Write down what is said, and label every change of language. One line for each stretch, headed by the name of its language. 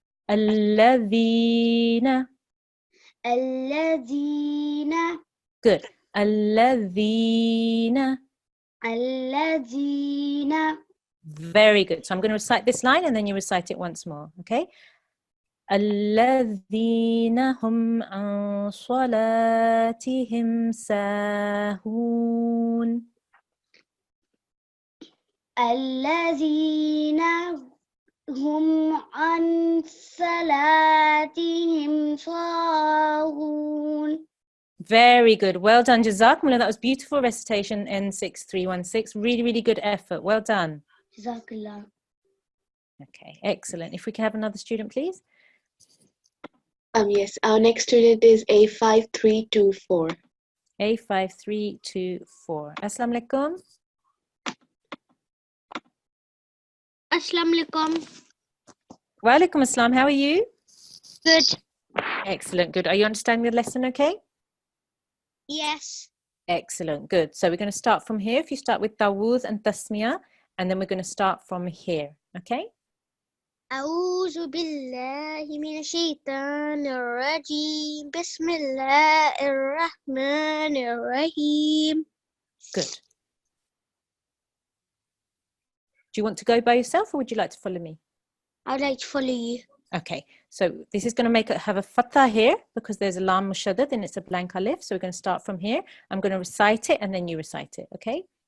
Arabic: الذين. الذين.
English: Good.
Arabic: الذين. الذين.
English: Very good. So I'm going to recite this line and then you recite it once more. Okay.
Arabic: الذين هم عن صلاتهم ساهون. الذين هم عن صلاتهم ساهون.
English: Very good. Well done. Jazakumullah. That was beautiful recitation N6316. Really, really good effort. Well done. Jazakallah. Okay, excellent. If we can have another student, please. Yes, our next student is A5324. A5324. Assalamu alaikum. Assalamu alaikum. Wa alaikum assalam. How are you? Good. Excellent. Good. Are you understanding the lesson okay? Yes. Excellent. Good. So we're going to start from here. If you start with Tawuz and Tasmiyah, and then we're going to start from here. Okay?
Arabic: أعوذ بالله من الشيطان الرجيم بسم الله الرحمن الرحيم.
English: Good. Do you want to go by yourself or would you like to follow me? I'd like to follow you. Okay, so this is going to have a fatha here because there's a lam mushaddad and it's a blank alif. So we're going to start from here. I'm going to recite it and then you recite it, okay?